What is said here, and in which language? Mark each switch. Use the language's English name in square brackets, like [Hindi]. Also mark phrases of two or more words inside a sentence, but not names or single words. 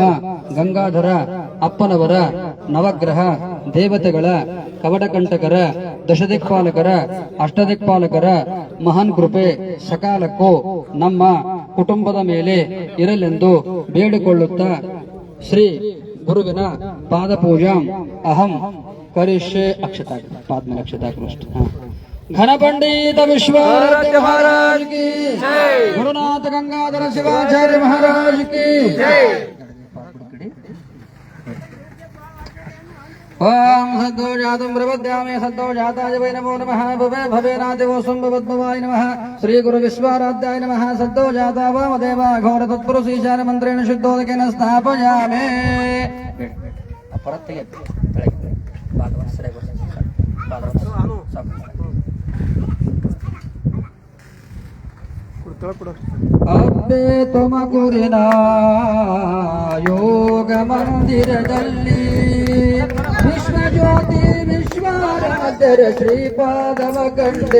[Kannada] ಗಂಗಾಧರ ಅಪ್ಪನವರ ನವಗ್ರಹ ದೇವತೆಗಳ ಕವಟಕಂಟಕರ ದಶದಿಕ್ಪಾಲಕರ ಅಷ್ಟದಿಕ್ಪಾಲಕರ ಮಹಾನ್ ಕೃಪೆ ಸಕಾಲಕ್ಕೂ ನಮ್ಮ ಕುಟುಂಬದ ಮೇಲೆ ಇರಲೆಂದು ಬೇಡಿಕೊಳ್ಳುತ್ತಾ ಶ್ರೀ ಗುರುವಿನ [Sanskrit] ಪಾದ ಪೂಜಾ ಅಹಂ ಕರಿಷ್ಯೆ [Kannada] ಅಕ್ಷತಾ ಪಾದ್ಮ ಅಕ್ಷತಾ [Hindi] घनपंडित विश्वाराध्य महाराज की गुरुनाथ गंगाधर शिवाचार्य महाराज की [Sanskrit] ओम सद्दो जातम प्रपद्यामि सद्दो जाताय वै नमो नमः भवे भवेनादिवो संभवद्भवाय नमः श्री गुरु विश्वाराध्याय नमः सद्दो जाता वामदेव घोर तत्पुरुषीशान मंत्रेण शुद्धोदकेन स्थापयामि अपरत्ते [Kannada] ಅಬ್ಬೆ ತುಮಕೂರಿನ ಯೋಗ ಮಂದಿರದಲ್ಲಿ ವಿಶ್ವಜ್ಯೋತಿ ವಿಶ್ವಾರಾಧ್ಯರ ಶ್ರೀಪಾದವ ಕಂಡೆ